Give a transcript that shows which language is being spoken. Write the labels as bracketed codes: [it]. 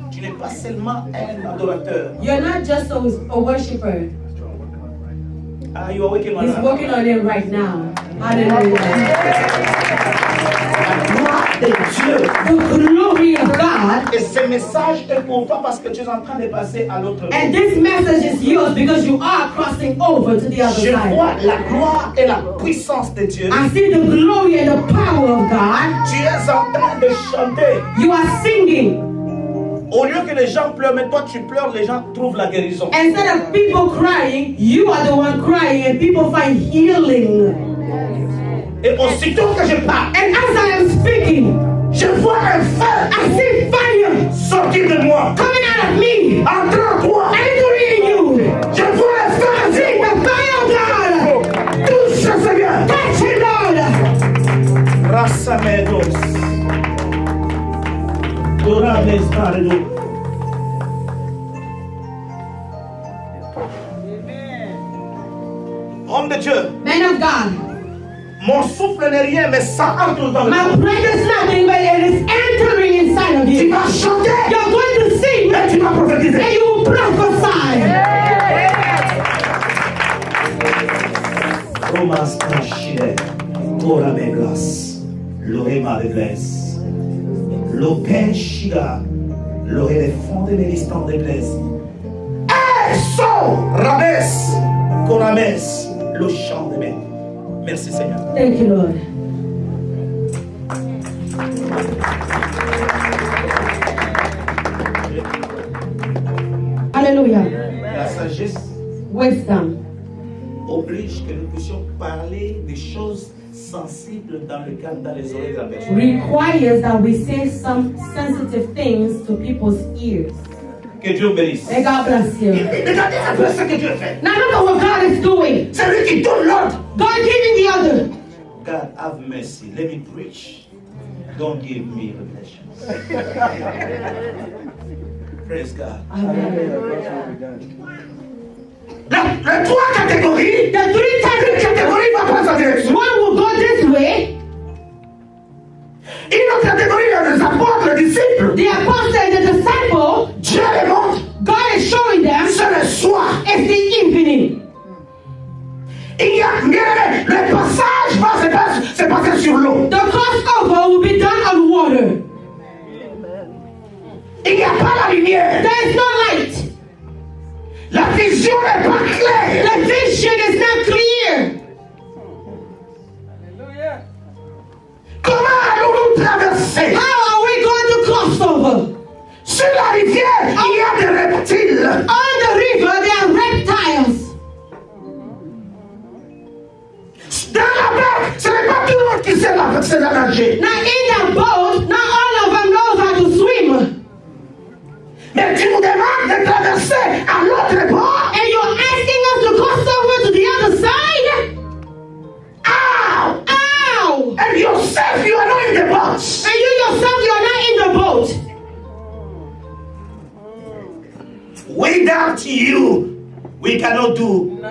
[fr] Tu n'es pas seulement un adorateur. [en] You're not just a worshiper. You are working on He's that. working on it right now. Hallelujah. [fr] La gloire de Dieu. [en] The glory of God. [fr] Et ce message est pour toi parce que tu es en train de passer à l'autre bout. [en] And this message is yours because you are crossing over to the other [fr] Je vois [en] side. [fr] la gloire et la puissance de Dieu. [en] I see the glory and the power of God. [fr] Tu es en train de chanter. [en] You are singing. [fr] Au lieu que les gens pleurent, mais toi tu pleures, les gens trouvent la guérison. [en] Instead of people crying, you are the one crying and people find healing. [fr] Et aussitôt que je parle, [en] And as I am speaking, [fr] je vois un feu [en] I see fire [fr] sortir de moi. [en] coming out of me. [fr] Entre toi. [en] Entering in you. [fr] Je vois un feu. [en] I see the fire of God. [fr] Touche, Seigneur. [en] Touch it, Lord. Rasamedos. Dorables Paredo. [fr] Homme de Dieu, [en] Man of God, [fr] mon souffle n'est rien, mais ça entre dans le [en] my breath is nothing, but it is entering inside of [fr] Tu [en] you. [fr] vas chanter [en] You're going to sing [fr] et tu vas prophétiser. [en] and you will prophesy. Romas Kashide, Tora Meglas, Lorema de Glaise, Lopen Shiga, Loré des fonds de l'histoire de Glaise. Eso, Rabes, Korames, le chant de mer. [fr] Merci Seigneur. [en] Thank you, Lord. Hallelujah. [fr] La sagesse [en] Wisdom [fr] oblige que nous puissions parler des choses sensibles dans le cœur, dans les oreilles de la personne. [en] requires that we say some sensitive things to people's ears. [fr] Que Dieu bénisse. [en] May God bless you. [fr] Regardez un peu ce que Dieu fait. [en] Now look at what God is doing. [fr] C'est lui qui donne l'ordre. [en] God giving the other. God have mercy. Let me preach. Don't give me revelations. Praise God. [fr] Les trois catégories. [en] The three types [fr] Une catégorie va prendre sa direction. [en] one will go this way, [fr] Une autre catégorie, les apôtres, les disciples. [en] the apostle and the disciple, [fr] Dieu les montre. [en] God is showing them [fr] C'est le soir. [en] it's the evening. [fr] Il y a, regardez, le passage va se passer sur l'eau. [en] The crossover will be done on water. [fr] Il n'y a pas la lumière. lumière. [en] There's no light. [fr] La vision n'est pas claire. [en] The vision is not clear. [fr] Comment allons-nous traverser? [en] How are we going to cross over? [fr] Sur la rivière, il y a des reptiles. [en] On the river, there are reptiles. [fr] Dans la barque, ce n'est pas tout le monde qui sait nager. [en] Now in that boat, not all of them knows how to swim. [fr] Mais tu nous demandes de traverser à l'autre bord. [en] And you're asking us to cross over to the other side? Ow! Ow! And yourself, you are not in the boat. And you yourself, you are not in the boat. Without you, we cannot do.